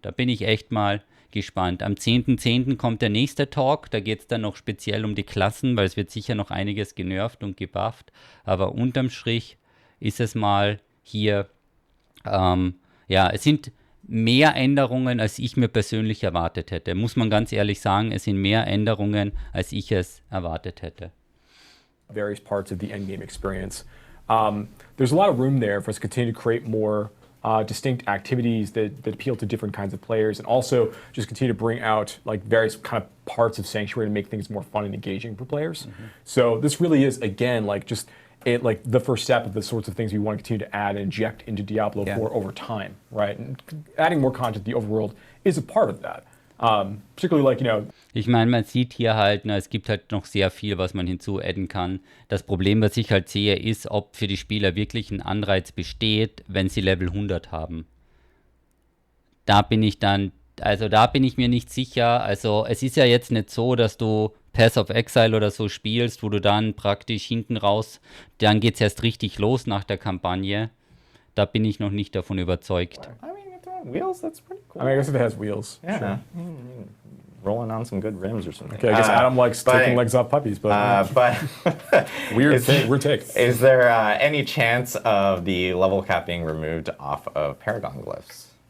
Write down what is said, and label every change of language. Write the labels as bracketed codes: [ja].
[de] Da bin ich echt mal gespannt. Am 10.10. kommt der nächste Talk, da geht es dann noch speziell um die Klassen, weil es wird sicher noch einiges genervt und gebufft. Aber unterm Strich ist es mal hier, es sind mehr Änderungen, als ich mir persönlich erwartet hätte. Muss man ganz ehrlich sagen, es sind mehr Änderungen, als ich es erwartet hätte. [en] Various parts of the endgame experience. There's a lot of room there for us to continue to create more distinct activities that appeal to different kinds of players, and also just continue to bring out like various kind of parts of Sanctuary to make things more fun and engaging for players. So this really is, again, like just the first step of the sorts of things we want to continue to add and inject into Diablo 4 over time, right? And adding more content to the overworld is a part of that. Particularly [de] Ich meine, man sieht hier halt, es gibt halt noch sehr viel, was man hinzuadden kann. Das Problem, was ich halt sehe, ist, ob für die Spieler wirklich ein Anreiz besteht, wenn sie Level 100 haben. Da bin ich mir nicht sicher. Also es ist ja jetzt nicht so, dass du Path of Exile oder so spielst, wo du dann praktisch hinten raus, dann geht es erst richtig los nach der Kampagne. Da bin ich noch nicht davon überzeugt. [en] I mean, it's on wheels, that's pretty cool. I mean, I guess if it has wheels. Yeah. Sure. Rolling on some good rims or something. Okay, I guess Adam likes taking legs off puppies, but weird take. Is there any chance of the level cap being removed off of Paragon glyphs?